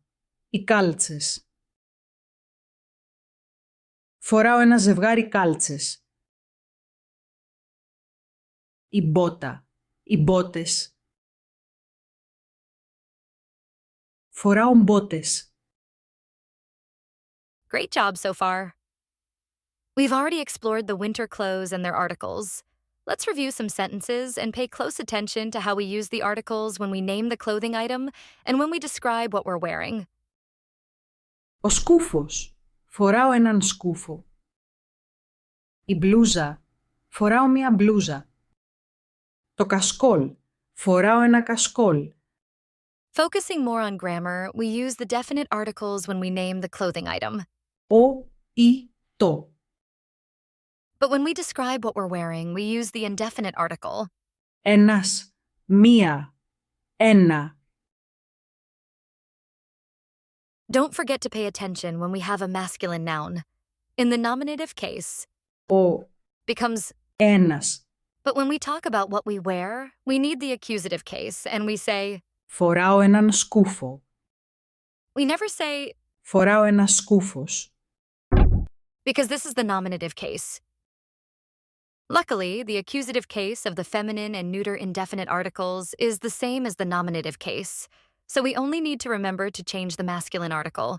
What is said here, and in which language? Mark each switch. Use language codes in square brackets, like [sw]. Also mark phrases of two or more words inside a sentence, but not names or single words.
[el] Οι κάλτσες. Φοράω ένα ζευγάρι κάλτσες. Η μπότα. Οι μπότες. Φοράω μπότες. [en] Great job so far. We've already explored the winter clothes and their articles. Let's review some sentences and pay close attention to how we use the articles when we name the clothing item and when we describe what we're wearing. [el] Ο σκούφος. Φοράω έναν σκούφο. Η μπλούζα. Φοράω μία μπλούζα. Το κασκόλ. Φοράω ένα κασκόλ. [en] Focusing more on grammar, we use the definite articles when we name the clothing item. [el] Ο ή το. [en] But when we describe what we're wearing, we use the indefinite article. [el] Ένας. Μία. Ένα. [en] Don't forget to pay attention when we have a masculine noun. In the nominative case, [el] Ο [en] becomes, [el] ένας. [en] but when we talk about what we wear, we need the accusative case, and we say, [el] Φοράω έναν σκούφο. [en] we never say, [el] Φοράω ένα σκούφος. [en] because this is the nominative case. Luckily, the accusative case of the feminine and neuter indefinite articles is the same as the nominative case, so we only need to remember to change the masculine article.